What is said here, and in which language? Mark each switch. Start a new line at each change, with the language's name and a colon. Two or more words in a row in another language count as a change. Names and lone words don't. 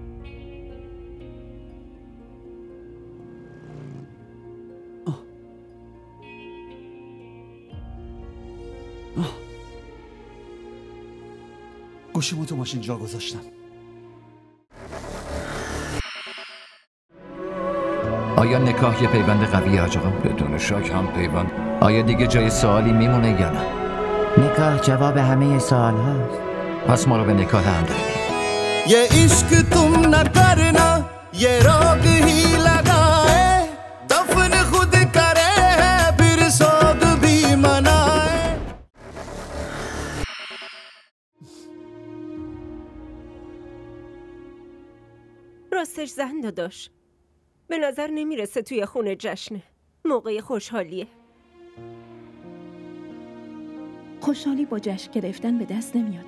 Persian: گوشیمو تو ماشین جا گذاشتم. آیا نکاح یه پیوند قویه حاج آقا؟ بدون شک هم پیوند. آیا دیگه جای سوالی میمونه یا نه؟ نکاح جواب همه سوال هاست. پس ما رو به نکاح هم داریم.
Hindi: ये इश्क तुम न करना ये रोग ही लगाए दफन खुद करे है फिर सोग भी मनाए.
Persian: راستش زن داداش، به نظر نمیرسه توی خونه جشنه. موقع خوشحالیه. خوشحالی با جشن گرفتن به دست نمیاد.